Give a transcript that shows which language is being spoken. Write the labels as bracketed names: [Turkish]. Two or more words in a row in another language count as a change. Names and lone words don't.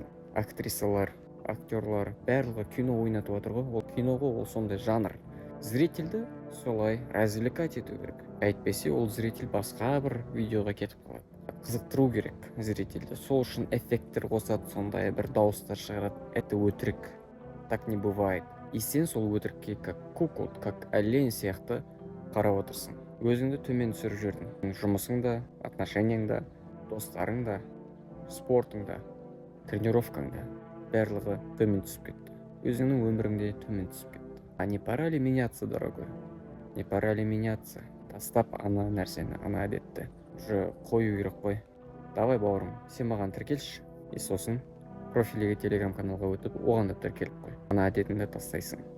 [Kazakh] Актрисалар, актерлар барлығы кино ойнатып отыр ғой. Ол кино ғой, ол сондай жанр. Зрительді солай развлекать ету керек. Әйтпесе ол зритель басқа бір видеоға кетіп қалады. Қызықтыру керек зрительді. Сол үшін эффекттер қосады, сондай бір дауыстар шығарады. [Russian] Это өтірік. Так не бывает. И [Kazakh] сен сол өтірікке [Russian] как кукол, как олень [Kazakh] сияқты қарап отырсың. Өзіңді төмен түсіріп жүрдің. Жұмысыңда, отношенияңда, достарыңда, спортыңда, тренировкаңда барлығы төмен түсіп кетті. Өзіңнің өміріңде төмен түсіп кетті. [Russian] А не пора ли меняться, дорогой? Не пора ли меняться? [Kazakh] Тастап ана нәрсені, ана әдетті уже қою керек қой. Давай бауырым, сен маған тіркелші. И сосын профиліге телеграм каналға өтіп, оған да тіркеліп қой. Ана әдетіңді тастайсың.